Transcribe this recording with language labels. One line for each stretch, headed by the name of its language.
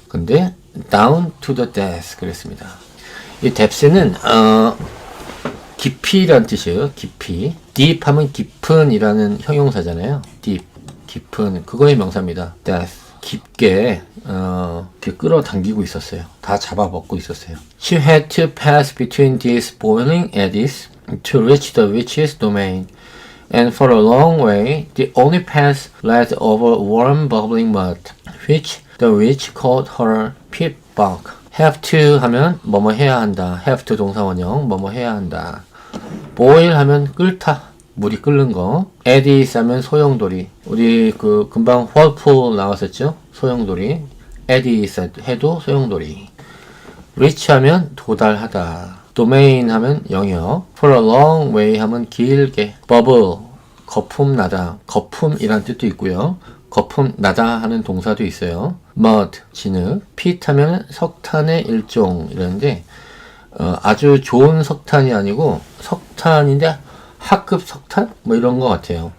Korean: 근데
English: down to the depths
Korean: 그랬습니다. 이 depths는 깊이란 뜻이에요. 깊이. deep 하면 깊은 이라는 형용사잖아요. deep 깊은 그거의 명사입니다. depth 깊게 이렇게 끌어당기고 있었어요. 다 잡아먹고 있었어요.
English: She had to pass between these boiling eddies to reach the witch's domain. And for a long way, the only path led over warm bubbling mud, which the witch called her pit bog.
Korean: have to 하면 뭐뭐 해야 한다. have to 동사원형 뭐뭐 해야 한다. boil 하면 끓다. 물이 끓는 거. eddies 하면 소용돌이. 우리 그 금방 whirlpool 나왔었죠? 소용돌이. eddies 해도 소용돌이. reach 하면 도달하다. domain 하면 영역.
English: for a long way
Korean: 하면 길게. bubble 거품 나다. 거품이란 뜻도 있고요. 거품 나다 하는 동사도 있어요. mud 진흙. pit 하면 석탄의 일종 이러는데 아주 좋은 석탄이 아니고 석탄인데 하급 석탄 뭐 이런 것 같아요.